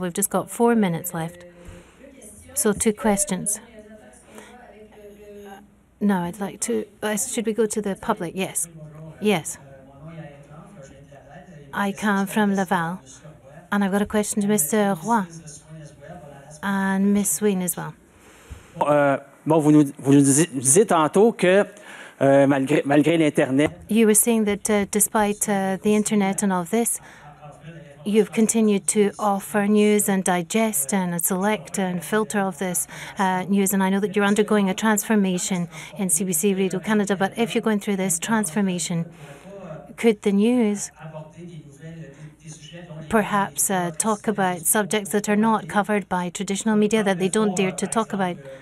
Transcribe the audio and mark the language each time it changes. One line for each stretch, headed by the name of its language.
English: We've just got 4 minutes left. So 2 questions. No, I'd like to... should we go to the public? Yes. Yes. I come from Laval, and I've got a question to Mr. Roy and Miss Sween as well.
French: Vous nous disiez tantôt que malgré l'Internet...
English: You were saying that despite the Internet and all of this, you've continued to offer news and digest and select and filter all of this news. And I know that you're undergoing a transformation in CBC Radio-Canada, but if you're going through this transformation, could the news perhaps talk about subjects that are not covered by traditional media, that they don't dare to talk about?